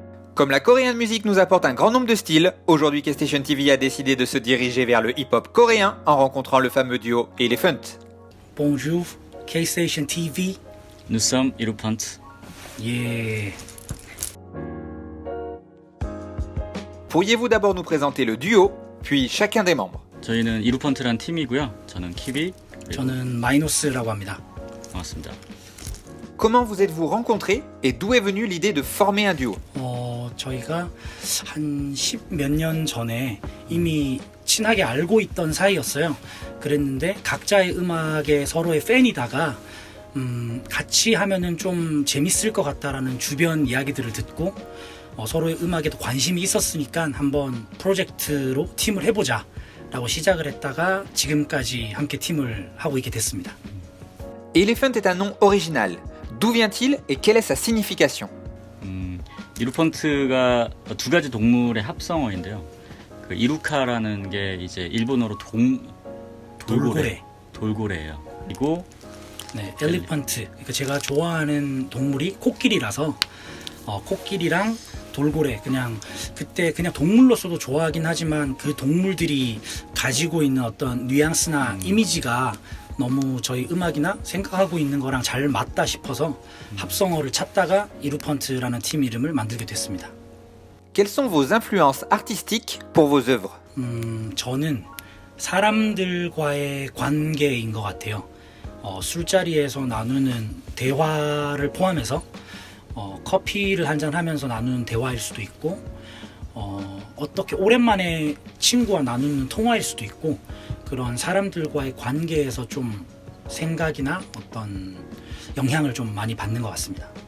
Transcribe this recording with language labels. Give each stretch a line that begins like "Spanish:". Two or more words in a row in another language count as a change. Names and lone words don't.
French: Comme la
English: Korean Music
French: nous apporte un grand nombre de styles, aujourd'hui K-Station TV a décidé de se diriger vers le hip-hop coréen en rencontrant le fameux duo Elephant. Bonjour, K-Station TV. Nous sommes Elephant. Yeah. Pourriez-vous d'abord nous présenter le duo, puis chacun des membres?
Korean: 저희는 이루펀트란 팀이고요. 저는 키비. 저는 마이노스라고 합니다. 반갑습니다.
French: Comment vous êtes-vous rencontrés et d'où est venue l'idée de former un duo?
Korean: 저희가 한 10몇 년 전에 이미 친하게 알고 있던 사이였어요. 그랬는데 각자의 음악에 서로의 팬이다가 같이 하면은 좀 재밌을 것 같다라는 주변 이야기들을 듣고 서로의 음악에도 관심이 있었으니까 한번 프로젝트로 팀을 해보자 라고 시작을 했다가 지금까지 함께 팀을 하고 있게 됐습니다.
French: Elephant est un nom original. D'où vient-il et quelle est sa signification?
Korean: 이루펀트가 두 가지 동물의 합성어인데요. 그 이루카라는 게 이제 일본어로 돌고래예요. 그리고 네, 엘리펀트. 그러니까 제가 좋아하는 동물이 코끼리라서 코끼리랑 돌고래 그냥 그때 그냥 동물로서도 좋아하긴 하지만 그 동물들이 가지고 있는 어떤 뉘앙스나 이미지가 너무 저희 음악이나 생각하고 있는 거랑 잘 맞다 싶어서 합성어를 찾다가 이루펀트라는 팀 이름을 만들게 됐습니다.
French: Quelles sont vos influences artistiques pour vos œuvres?
Korean: 저는 사람들과의 관계인 것 같아요. 술자리에서 나누는 대화를 포함해서 커피를 한잔 하면서 나누는 대화일 수도 있고 어떻게 오랜만에 친구와 나누는 통화일 수도 있고 그런 사람들과의 관계에서 좀 생각이나 어떤 영향을 좀 많이 받는 것 같습니다.